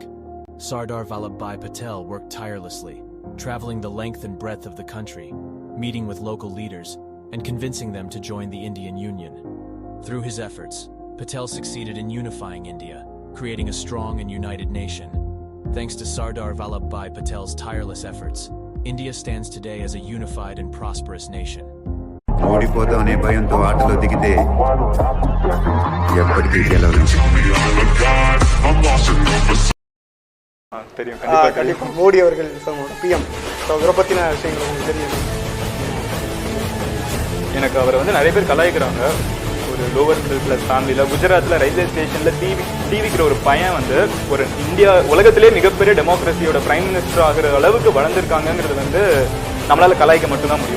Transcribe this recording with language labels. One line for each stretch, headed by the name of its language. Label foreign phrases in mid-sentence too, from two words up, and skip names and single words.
English: Sardar Vallabhbhai Patel worked tirelessly, traveling the length and breadth of the country, meeting with local leaders, and convincing them to join the Indian Union. Through his efforts, Patel succeeded in unifying India, creating a strong and united nation. Thanks to Sardar Vallabhbhai Patel's tireless efforts, India stands today as a unified and prosperous nation.
Telugu: ఓడిపోతామనే భయంతో ఆటలో దిగితే ఎప్పటికీ గెలవలేం.
Tamil: கண்டிப்பாக மோடி அவர்கள் பிஎம் அவரை பற்றின விஷயங்கள் உங்களுக்கு தெரியும். எனக்கு அவரை நிறைய பேர் கலாய்க்கிறாங்க. ஒரு
English: lower middle class family
Tamil: குஜராத்தில் ரயில்வே ஸ்டேஷனில் டிவிக்கிற ஒரு பையன் ஒரு இந்தியா உலகத்திலே மிகப்பெரிய டெமோக்ரஸியோட
English: prime minister
Tamil: ஆகிற அளவுக்கு வளர்ந்துருக்காங்கிறது நம்மளால் கலாய்க்க மட்டும்தான் முடியும்.